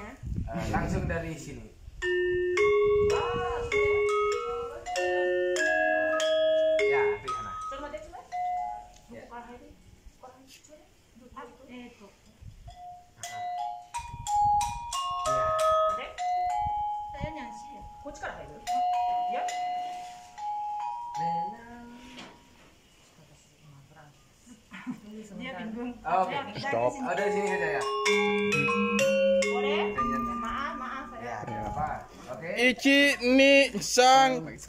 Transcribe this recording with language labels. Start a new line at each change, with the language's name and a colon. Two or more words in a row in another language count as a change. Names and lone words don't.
Indonesian: Langsung dari sini. Ya, di sana. Coba deh coba. Ya. Itu. Ya. Saya nyanyi ya.
Japanese: こっちから入る?
Indonesian: Ya. Dia bingung. Oke. Stop. Oh, dari sini saja ya. Boleh? Maaf saya. Ya, tidak apa. Oke.
Japanese: 一 二 三.